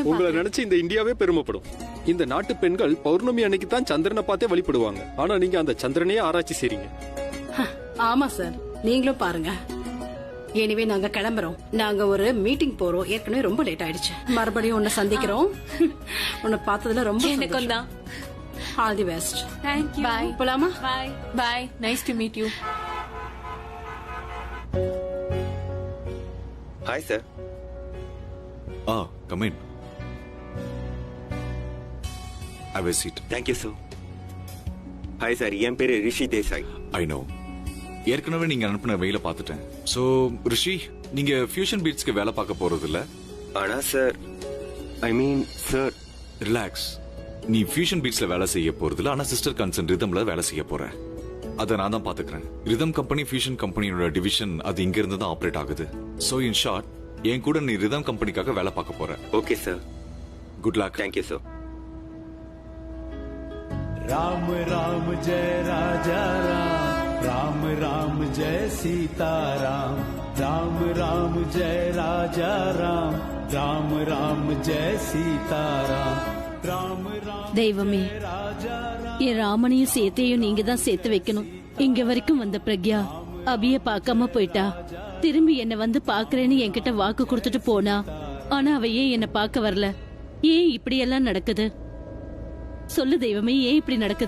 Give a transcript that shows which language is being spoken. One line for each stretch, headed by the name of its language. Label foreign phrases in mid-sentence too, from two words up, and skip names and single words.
Tamil: உங்களை நினைச்சு இந்த இந்தியாவே பெருமைப்படும். இந்த நாட்டு பெண்கள் பௌர்ணமி அன்னைக்கு தான் சந்திரனை பார்த்தே வழிபடுவாங்க. ஆனா நீங்க அந்த சந்திரனையே ஆராய்ச்சி செய்றீங்க. ஆமா சார், நீங்களும் பாருங்க. எனிவே நாங்க கிளம்புறோம். நாங்க ஒரு மீட்டிங் போறோம். ஏற்கனவே ரொம்ப லேட் ஆயிடுச்சு. மறுபடியும் உன்னை சந்திக்கிறோம். உன்னை பார்த்ததுல ரொம்ப எனக்கும் தான்.
English: all the best. Thank you.
Tamil: Bye. போலாமா?
English: Bye. Bye. Nice to meet you. Hi, sir. Come in. Have a seat. Thank you, sir. Hi, sir.
Tamil: என் பேரு ரிஷி தேசாய்.
English: I know.
Tamil: ஏற்கனவே நீங்க அனுப்பின மெயில பார்த்துட்டேன். சோ ரிஷி, நீங்க ஃபியூஷன் பீட்ஸ்க்கு வேலை பார்க்க போறது இல்ல? ஆனா சார், சார், ரிலாக்ஸ். நீ ஃபியூஷன் பீட்ஸ்ல வேலை செய்ய போறது இல்ல. ஆனா
English: sister concern
Tamil: ரிதம்ல வேலை செய்ய போற. அதை நான் தான் பாத்துக்கிறேன். ரிதம் கம்பெனி ஃபியூஷன் கம்பெனியோட டிவிஷன் அது இங்க இருந்து தான் ஆபரேட் ஆகுது.
English: so in short,
Tamil: என் கூட நீ ரிதம் கம்பெனிக்காக வேலை பார்க்க போற.
English: okay sir. good luck. thank you sir.
Hindi: राम राम जय राजा राम, राम राम जय सीता राम, राम राम जय राजा राम, राम राम जय सीता राम, राम राम.
Tamil: தெய்வமே, என் ராமனையும் சேத்தையும் நீங்க தான் சேர்த்து வைக்கணும். இங்க வரைக்கும் வந்த பிரக்யா அபிய பார்க்காம போயிட்டா. திரும்பி என்ன வந்து பாக்குறேன்னு என்கிட்ட வாக்கு கொடுத்துட்டு போனா. ஆனா அவ ஏன் என்ன பார்க்க வரல? ஏன் இப்படி எல்லாம் நடக்குது? சொல்லு தெய்வமே, ஏன் இப்படி நடக்குது?